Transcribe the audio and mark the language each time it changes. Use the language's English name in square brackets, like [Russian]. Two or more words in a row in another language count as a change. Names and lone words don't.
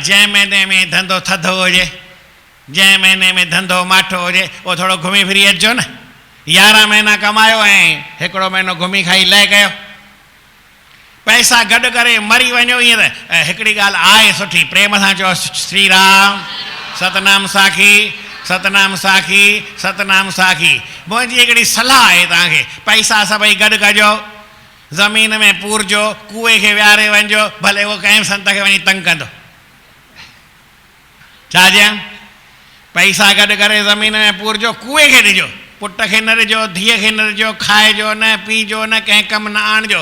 [Sindhi] जंहिं महीने में धंधो थधो हुजे, जंहिं महीने में धंधो माठो हुजे, उहो थोरो घुमी फिरी अचिजो न। 11 महीना कमायो ऐं हिकिड़ो महीनो घुमी खाई लय कयो, पैसा गॾु करे मरी वञो। ईअं त हिकिड़ी ॻाल्हि आहे सुठी, प्रेम सां चओ श्री राम, सतनाम साखी, सतनाम साखी, सतनाम साखी। मुंहिंजी हिकिड़ी सलाह आहे तव्हांखे, पैसा सभई गॾु कजो, ज़मीन में पूरजो, कुएं खे विहारे वञिजो, भले उहो कंहिं संत खे वञी तंग कंदो। छा चयां? पैसा गॾु करे ज़मीन में पूरजो, कुएं खे ॾिजो, पुट खे न ॾिजो, धीअ खे न ॾिजो, खाइजो न, पीजो न, कंहिं कमु न आणिजो।